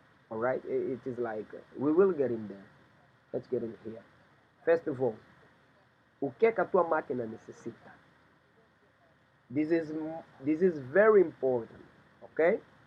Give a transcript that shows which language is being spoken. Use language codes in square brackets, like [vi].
[en] Alright, it is like, we will get in there. Let's get in here. First of all, [pt] o que é que a tua máquina necessita? [en] This is very important, okay?